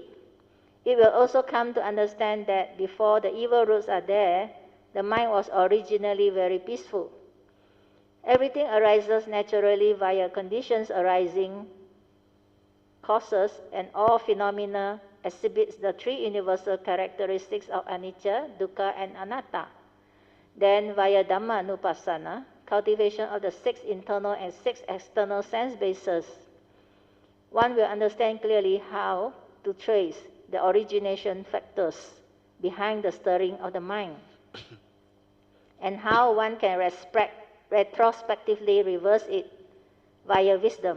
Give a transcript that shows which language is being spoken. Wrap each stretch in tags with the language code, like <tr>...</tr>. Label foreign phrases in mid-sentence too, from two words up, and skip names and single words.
<en>It will also come to understand that before the evil roots are there, the mind was originally very peaceful. Everything arises naturally via conditions arising causes, and all phenomena exhibits the three universal characteristics of</en> <pi>anicca, dukkha,</pi> <en>and anatta. Then via Dhamma-nupassana, cultivation of the 6 internal and 6 external sense bases, one will understand clearly how to trace the origination factors behind the stirring of the mind, and how one can retrospectively reverse it via wisdom.</en>